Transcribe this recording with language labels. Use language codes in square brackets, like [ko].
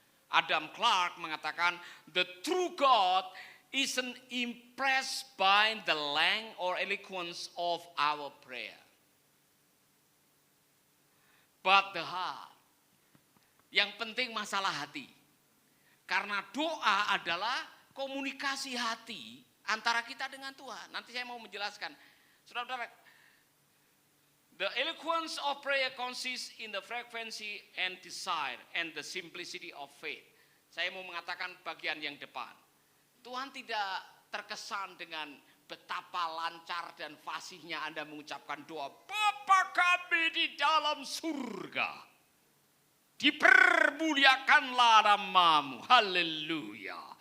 [en] Adam Clark mengatakan, the true God isn't impressed by the length or eloquence of our prayer, but the heart. [id] Yang penting masalah hati. Karena doa adalah komunikasi hati antara kita dengan Tuhan. Nanti saya mau menjelaskan. [en] Saudara-saudara, the eloquence of prayer consists in the frequency and desire and the simplicity of faith. [id] Saya mau mengatakan bagian yang depan. Tuhan tidak terkesan dengan betapa lancar dan fasihnya Anda mengucapkan doa, Bapa kami di dalam surga, dipermuliakanlah namamu, haleluya.